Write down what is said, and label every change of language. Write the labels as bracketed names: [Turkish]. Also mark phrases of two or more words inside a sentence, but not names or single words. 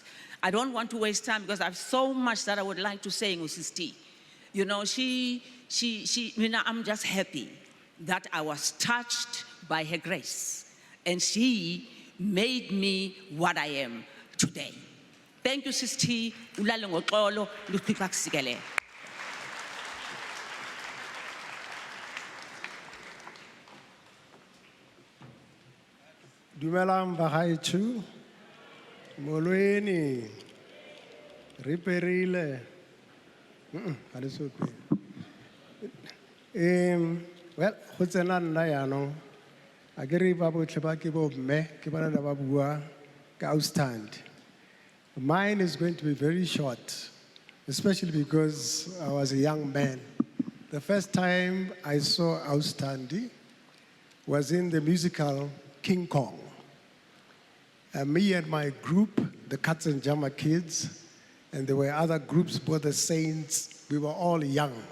[English] I don't want to waste time because I have so much that I would like to say in uSis T. You know, I'm just happy that I was touched by her grace, and she made me what I am today. Thank you, Sis T. [Xhosa] Ulale ngoxolo, luThixo akusikelele. [Tswana] Dumelang bagaetsho, molweni, riperile. Well, go tsena nna yaanong a ke re ba botlhe ba ke bomme ke bana ba bua ka ausi Thandi. [English] Mine is going to be very short, especially because I was a young man. The first time I saw ausi Thandi was in the musical King Kong. Me and my group, the Cats and Jama Kids, and there were other groups, both the Saints, we were all young.